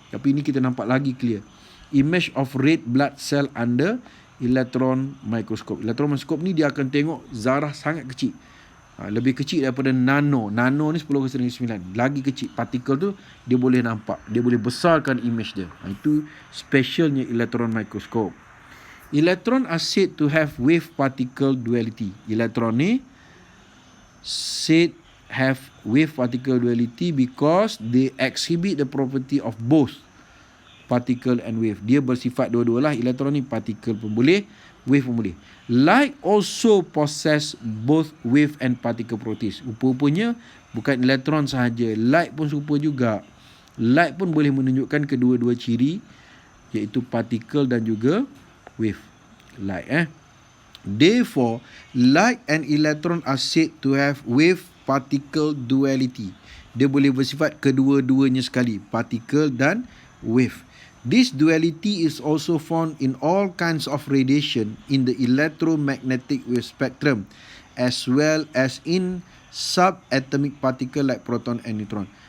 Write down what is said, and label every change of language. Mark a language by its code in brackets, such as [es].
[ms] Tapi ni kita nampak lagi clear. [en] Image of red blood cell under electron microscope. [ms] Electron microscope ni dia akan tengok zarah sangat kecil. Lebih kecil daripada nano. Nano ni 10^9. Lagi kecil. Partikel tu dia boleh nampak. Dia boleh besarkan image dia. Itu specialnya elektron mikroskop. [en] Electron are said to have wave particle duality. [ms] Elektron ni [en] said have wave particle duality because they exhibit the property of both particle and wave. [ms] Dia bersifat dua-dua lah. Elektron ni particle pun boleh, wave pun boleh. [en] Light also possess both wave and particle properties. [ms] Rupa-rupanya bukan elektron sahaja, light pun serupa juga. Light pun boleh menunjukkan kedua-dua ciri, iaitu particle dan juga wave. [en] Light Therefore, light and electron are said to have wave particle duality. [ms] Dia boleh bersifat kedua-duanya sekali, particle dan wave. [en] This duality is also found in all kinds of radiation in the electromagnetic wave spectrum, as well as in subatomic particle like proton and neutron.